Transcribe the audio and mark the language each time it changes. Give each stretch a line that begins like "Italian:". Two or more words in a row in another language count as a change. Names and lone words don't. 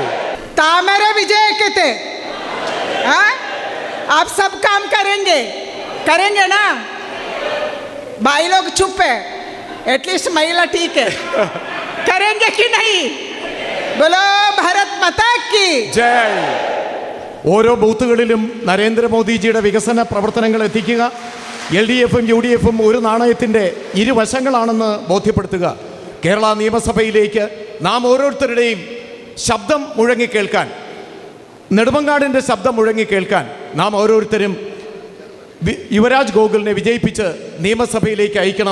Hindi: तामरे विजय कहते। हाँ, आप सब काम करेंगे, करेंगे ना? भाई लोग चुप है, एटलीस्ट महिला ठीक है। करेंगे कि नहीं? बोलो भारत माता की ജയ്.
Malayalam: ഓരോ ബൂത്തുകളിലും നരേന്ദ്രമോദിജിയുടെ വികസന പ്രവർത്തനങ്ങൾ എത്തിക്കുക. LDFും UDFും ഒരു നാണയത്തിൻ്റെ ഇരുവശങ്ങളാണെന്ന് ബോധ്യപ്പെടുത്തുക. കേരള നിയമസഭയിലേക്ക് നാം ഓരോരുത്തരുടെയും ശബ്ദം മുഴങ്ങിക്കേൾക്കാൻ, നെടുമങ്ങാടിൻ്റെ ശബ്ദം മുഴങ്ങിക്കേൾക്കാൻ നാം ഓരോരുത്തരും യുവരാജ് ഗോകുലിനെ വിജയിപ്പിച്ച് നിയമസഭയിലേക്ക് അയക്കണം.